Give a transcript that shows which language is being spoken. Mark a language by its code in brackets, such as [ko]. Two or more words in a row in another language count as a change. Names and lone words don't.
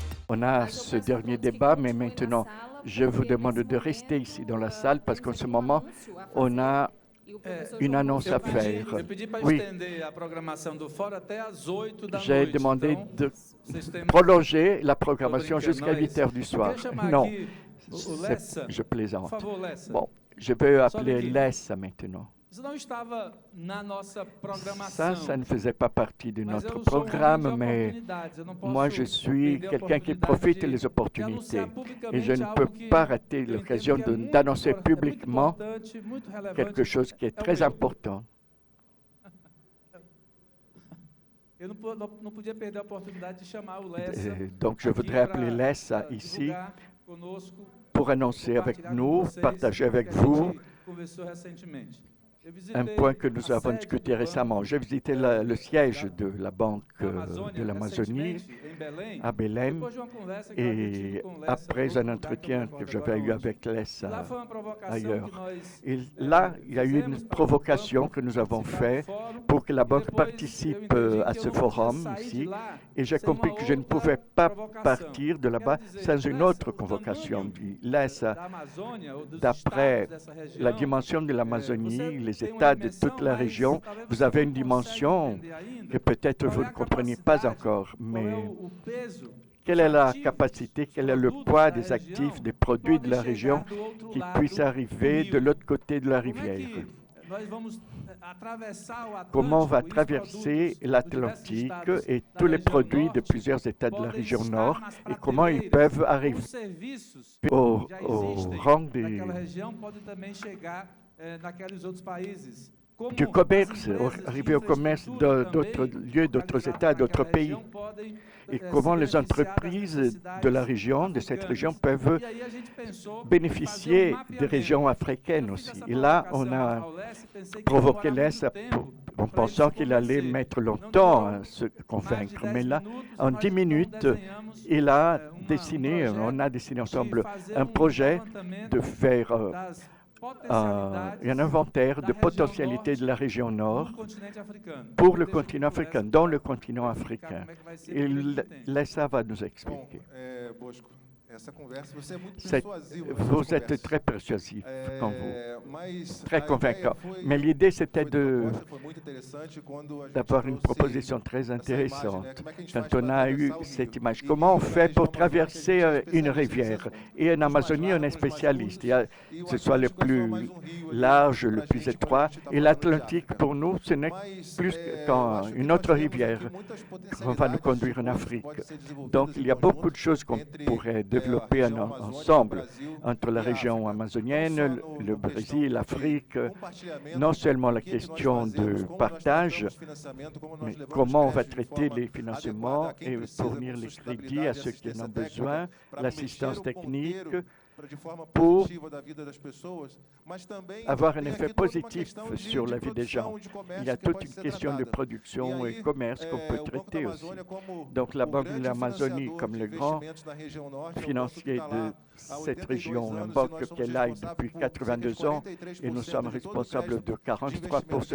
[fr] On a ce dernier débat, mais maintenant, je vous demande de rester ici dans la salle parce qu'en ce moment, on a une annonce à faire. [pt] Eu pedi para [fr] Oui, [pt] estender a programação do fórum até às 8 da [fr] j'ai [pt] noite. [fr] demandé [pt] Então, [fr] de [pt] vocês têm... [fr] prolonger la [pt] Tô [fr] programmation [pt] brincando, [fr] jusqu'à [pt] não é [fr] 8 [pt] isso. [fr] heures du [pt] Eu [fr] soir. [pt] queria chamar [fr] Non, [pt] aqui o Lessa. [fr] je [pt] Por [fr] plaisante. [pt] favor, Lessa. [fr] Bon, je vais [pt] Sobe [fr] appeler [pt] aqui. [fr] Lessa maintenant. [pt] Isso não estava na nossa [fr] Ça, [pt] programação. [fr] ça ne faisait pas partie de [pt] Mas [fr] notre [pt] eu sou um homem de [fr] programme, mais [pt] oportunidades. Eu não [fr] moi, [pt] posso [fr] je suis [pt] perder a [fr] quelqu'un qui [pt] oportunidade [fr] profite des [pt] de anunciar [fr] opportunités. Et je [pt] publicamente [fr] ne peux [pt] algo que [fr] pas rater [pt] eu entendo [fr] l'occasion [pt] que é muito [fr] d'annoncer [pt] muito [fr] publiquement [pt] importante, muito relevante. [fr] quelque chose qui est [pt] É o [fr] très [pt] meu. [fr] important. [pt] Eu não podia perder a oportunidade de chamar o Lessa [fr] Donc, je [pt] aqui [fr] voudrais [pt] pra, [fr] appeler Lessa ici [pt] divulgar conosco, [fr] pour annoncer avec [pt] compartilhar com [fr] nous, [pt] vocês [fr] partager [pt] o [fr] avec [pt] que a [fr] vous [pt] gente conversou recentemente. Eu [fr] un [pt] visitei [fr] point que [pt] a [fr] nous avons [pt] sede [fr] discuté [pt] do banco [fr] récemment. J'ai visité le siège de la Banque [pt] na [fr] de [pt] Amazônia [fr] l'Amazonie [pt] recentemente, em Belém, [fr] à Belém. [pt] depois de uma conversa que eu havia tido [fr] Et [pt] com o Lessa, [fr] après [pt] outro [fr] un [pt] lugar [fr] entretien [pt] eu [fr] que [pt] me recordo [fr] j'avais [pt] agora eu onde. [fr] avec [pt] E lá [fr] Lessa [pt] foi uma provocação [fr] ailleurs. [pt] que nós [fr] Et là, il y a eu une [pt] fizemos para [fr] provocation [pt] o [fr] que nous [pt] banco [fr] avons [pt] participar do [fr] faite [pt] fórum, [fr] pour que la [pt] e [fr] banque [pt] depois [fr] participe [pt] eu entendi [fr] à [pt] que [fr] ce [pt] eu não podia [fr] forum [pt] sair de [fr] ici. [pt] lá [fr] Et j'ai [pt] sem uma [fr] compris que je ne [pt] outra [fr] pouvais pas [pt] provocação. [fr] partir de là-bas [pt] Quero dizer, [fr] sans une [pt] Lessa, [fr] autre [pt] o [fr] convocation. [pt] tamanho [fr] Lessa, [pt] da Amazônia ou dos [fr] d'après [pt] estados dessa região, [fr] la dimension de [pt] você [fr] l'Amazonie, les [pt] tem uma [fr] États de [pt] dimensão, [fr] toute la [pt] mas [fr] région, [pt] talvez [fr] vous [pt] você [fr] avez [pt] não [fr] une [pt] consiga [fr] dimension [pt] entender ainda [fr] que peut-être [pt] qual [fr] vous [pt] é [fr] ne [pt] a [fr] comprenez pas [pt] capacidade, [fr] encore, [pt] qual é [fr] mais [pt] o peso [fr] quelle [pt] dos [fr] est la [pt] ativos, [fr] capacité, [pt] dos [fr] quel est le [pt] produtos [fr] poids [pt] da [fr] des actifs, [pt] região [fr] des [pt] que [fr] produits de [pt] podem [fr] la région [pt] chegar do outro [fr] qui [pt] lado [fr] puissent [pt] do [fr] arriver de [pt] rio. [fr] l'autre côté de la [pt] Como é [fr] rivière? [pt] que nós vamos atravessar o [fr] Comment on va [pt] Atlântico e os [fr] traverser [pt] produtos dos diversos [fr] l'Atlantique [pt] estados [fr] et [pt] da [fr] tous les [pt] região [fr] produits de [pt] norte [fr] plusieurs États de la [pt] podem [fr] région [pt] estar [fr] nord [pt] nas [fr] et comment ils peuvent [pt] prateleiras, ou [fr] arriver [pt] os serviços [fr] au, [pt] já [fr] au [pt] existem [fr] rang des, [pt] naquela região podem também chegar naqueles outros países. Como [fr] du [pt] as [fr] commerce, [pt] empresas de [fr] arriver au commerce [pt] infraestrutura [fr] d'autres [pt] também [fr] lieux, d'autres [pt] localizadas [fr] États, d'autres [pt] naquela [fr] pays. [pt] região podem [fr] Et [pt] se [fr] comment les [pt] beneficiar das [fr] entreprises de [pt] necessidades [fr] la région, de cette région, [pt] africanas. [fr] peuvent [pt] E aí a gente pensou em fazer [fr] bénéficier des [pt] mapeamento. [fr] régions africaines [pt] Eu fiz [fr] aussi. [pt] essa [fr] Et là, on [pt] provocação [fr] a [pt] ao Lessa e pensei que ia [fr] provoqué [pt] demorar muito [fr] l'Est [pt] tempo [fr] en [pt] para ele [fr] pensant [pt] se [fr] qu'il allait [pt] convencer. [fr] mettre [pt] Não [fr] longtemps [pt] demorou [fr] à se [pt] mais de [fr] convaincre. [pt] 10 [fr] Mais là, [pt] minutos e [fr] en [pt] nós [fr] 10 minutes, [pt] desenhamos [fr] il a [pt] um [fr] dessiné, on a dessiné ensemble [pt] fazer [fr] un projet [pt] levantamento [fr] de faire [pt] das [fr] un inventaire de [pt] da região [fr] potentialité de la région [pt] norte [fr] nord [pt] no continente africano. [fr] pour le [pt] Deixa eu [fr] continent [pt] procurar [fr] africain, [pt] essa [fr] dans le [pt] para [fr] continent [pt] explicar [fr] africain. [pt] como é que vai ser, [fr] Et [pt] porque ele entende. [fr] Lessa va nous [pt] Bom, [fr] expliquer. [pt] Bosco, essa conversa, você é muito [fr] C'est- [pt] persuasivo nessas [fr] Vous êtes [pt] conversas. [fr] très persuasif quand vous, [pt] Mas [fr] très [pt] a [fr] convaincant. [pt] ideia foi- [fr] Mais l'idée, c'était [pt] foi [fr] de [pt] proposta, foi muito interessante quando a gente [fr] d'avoir une [pt] trouxe [fr] proposition très [pt] essa imagem, [fr] intéressante. [pt] né? Como é que a gente [fr] Quand [pt] faz [fr] on [pt] para [fr] a eu [pt] atravessar o [fr] cette [pt] rio? [fr] image, [pt] E [fr] comment on [pt] rio, na [fr] fait pour [pt] região amazônica, a [fr] traverser [pt] gente é [fr] une [pt] especialista nesse [fr] rivière? [pt] assunto. [fr] Et en [pt] Os mais [fr] Amazonie, on est [pt] largos, os mais [fr] spécialiste. [pt] curtos, e o [fr] Que ce soit le [pt] Atlântico é só [fr] plus [pt] mais um rio ali [fr] large, le [pt] pra [fr] plus [pt] gente quando a [fr] étroit. [pt] gente tá [fr] Et [pt] falando de [fr] l'Atlantique, [pt] África. [fr] pour nous, ce n'est [pt] Mas, [fr] plus [pt] eu [fr] qu'une [pt] acho que [fr] autre [pt] nós temos [fr] rivière [pt] aqui muitas [fr] qu'on va nous [pt] potencialidades [fr] conduire en [pt] que [fr] Afrique. [pt] podem ser desenvolvidas [fr] Donc, [pt] em [fr] il y a beaucoup de [pt] conjunto [fr] choses qu'on [pt] entre, [fr] pourrait [pt] a [fr] développer [pt] região amazônica, o [fr] ensemble [pt] Brasil [fr] entre la [pt] e a [fr] région [pt] África. [fr] amazonienne, [pt] Não só [fr] le [pt] no questão [fr] Brésil, [pt] de [fr] l'Afrique, [pt] compartilhamento, [fr] non seulement la [pt] o que nós [fr] question de [pt] fazemos, como nós [fr] partage, [pt] tratamos financiamento, como nós [fr] mais [pt] levamos [fr] comment on va [pt] crédito de [fr] traiter [pt] forma [fr] les [pt] adequada [fr] financements [pt] a quem [fr] et [pt] precisa, [fr] fournir [pt] com [fr] les crédits [pt] sustentabilidade [fr] à [pt] e [fr] ceux qui en [pt] assistência [fr] ont [pt] técnica, [fr] besoin, [pt] para [fr] l'assistance [pt] mexer o [fr] technique, [pt] ponteiro de forma [fr] pour [pt] positiva da vida das pessoas, mas também [fr] avoir un [pt] tem [fr] effet [pt] aqui toda uma [fr] positif [pt] questão [fr] sur [pt] de [fr] la vie des gens. [pt] produção e de comércio [fr] Il y a [pt] que [fr] toute [pt] pode [fr] une [pt] ser [fr] question de [pt] tratada. [fr] production [pt] E [fr] et [pt] aí, [fr] commerce qu'on peut [pt] o Banco da [fr] traiter aussi. [pt] Amazônia, como [fr] Donc la [pt] o [fr] Banque de [pt] grande [fr] l'Amazonie, [pt] financiador [fr] comme [pt] de [fr] le grand [pt] investimentos na região norte, é um banco que [fr] financier [pt] está [fr] de [pt] lá há [fr] cette [pt] 82 [fr] région, la [pt] anos e [fr] banque [pt] nós somos [fr] qu'elle a [pt] responsáveis [fr] depuis [pt] por cerca de [fr] 82 ans, [pt] 43% [fr] et nous sommes [pt] de todo o [fr] responsables de [pt] crédito de [fr] 43%